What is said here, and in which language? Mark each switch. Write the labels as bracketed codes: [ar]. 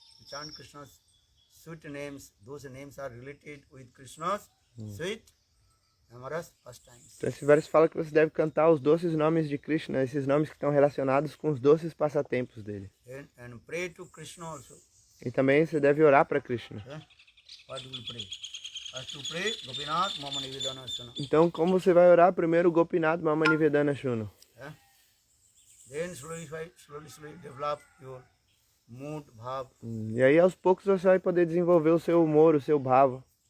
[en] Chant Krishna's sweet names, those names are related with Krishna's sweet, amorous pastimes. [pt] Então esse verso fala que você deve cantar os doces nomes de Krishna, esses nomes que estão relacionados com os doces passatempos dele. [en] And pray to Krishna also. [pt] E também você deve orar para Krishna. [en] What do you pray? First to pray, Gopinath Mama Nivedana Shuna. [pt] Então como você vai orar? Primeiro Gopinath Mama Nivedana Shunu. [en] Then slowly develop your mood, bhav. [pt] E aí aos poucos você vai poder desenvolver o seu humor, o seu bhava.